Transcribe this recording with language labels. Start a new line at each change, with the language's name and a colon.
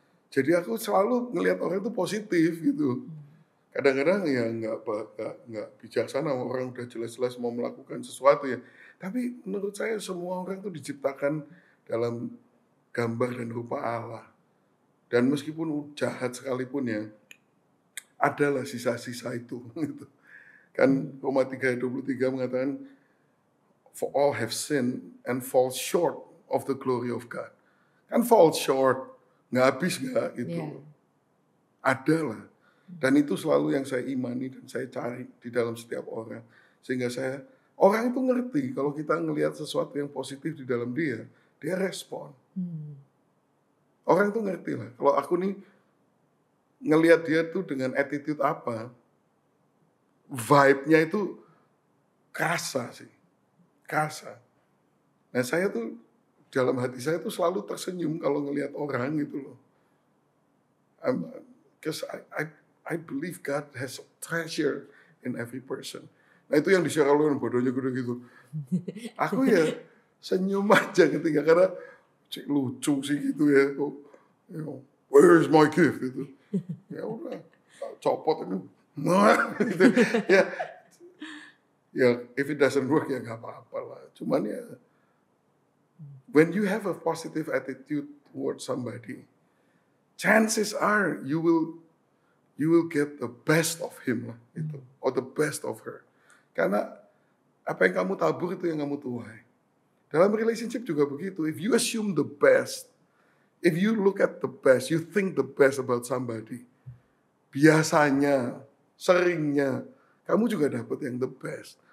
Indonesian: Jadi aku selalu ngelihat orang itu positif gitu. Kadang-kadang ya nggak bijaksana, orang udah jelas-jelas mau melakukan sesuatu ya. Tapi menurut saya semua orang itu diciptakan dalam gambar dan rupa Allah. Dan meskipun jahat sekalipun ya, adalah sisa-sisa itu. Gitu. Kan Roma 3:23 mengatakan,
English: for all have sinned and fall short of the glory of God.
Indonesian: Kan fall short, nggak habis nggak gitu. Yeah. Adalah. Dan itu selalu yang saya imani dan saya cari di dalam setiap orang. Sehingga orang itu ngerti kalau kita ngelihat sesuatu yang positif di dalam dia respon. Orang itu ngerti lah. Kalau aku nih ngelihat dia tuh dengan attitude apa, vibe-nya itu kerasa sih. Kerasa. Nah saya tuh dalam hati saya tuh selalu tersenyum kalau ngelihat orang gitu loh.
English: Because I believe God has a treasure in every person.
Indonesian: Nah itu yang di-share oleh bodohnya gitu. Aku ya senyum aja ketika karena lucu sih gitu ya.
English: Where's my gift
Indonesian: gitu. Ya udah copot itu. Gitu. Ya
English: if it doesn't work
Indonesian: ya nggak apa-apa lah. Cuman ya
English: when you have a positive attitude towards somebody, chances are you will get the best of him
Indonesian: lah itu,
English: or the best of her.
Indonesian: Karena apa yang kamu tabur itu yang kamu tuai. Dalam relationship juga begitu.
English: If you assume the best, if you look at the best, you think the best about somebody,
Indonesian: biasanya, seringnya, kamu juga dapat yang
English: the best.